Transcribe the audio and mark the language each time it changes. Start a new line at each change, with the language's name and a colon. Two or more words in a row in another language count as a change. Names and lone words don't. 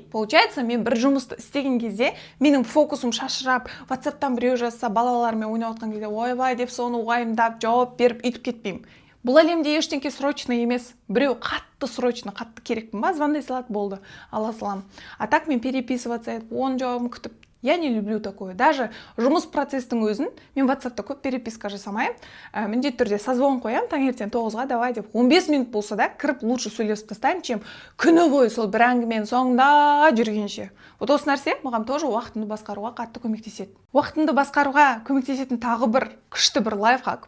Kazakh: Получается, мен бір жұмысты істеген кезде менің фокусым шашырап, WhatsApp-тан біреу жазса, балалармен ойнап отқан кезде, ойбай деп соны уайымдап, жауап беріп үйтіп кетпеймін. Бұл әлемде ештеңке срочно емес. Біреу қатты срочно, қатты керекпін ба, звондай салады, болды, ала салам.
Russian: А так
Kazakh: мен переписываться етіп, оның жауабын күтіп.
Russian: Я не люблю такое. Даже
Kazakh: жұмыс процестің өзін мен WhatsApp'та көп переписка жасамаймын. Міндетті түрде созвон қоямын, таңертең 9-ға давай деп 15 минут болса да кіріп лучше сөйлесіп тастаймын, чем күні бойы сол бір әңгіменің соңында жүргенше. Вот осы нәрсе маған тоже уақытымды басқаруға қатты көмектеседі. Уақытымды басқаруға көмектесетін тағы бір күшті бір лайфхак.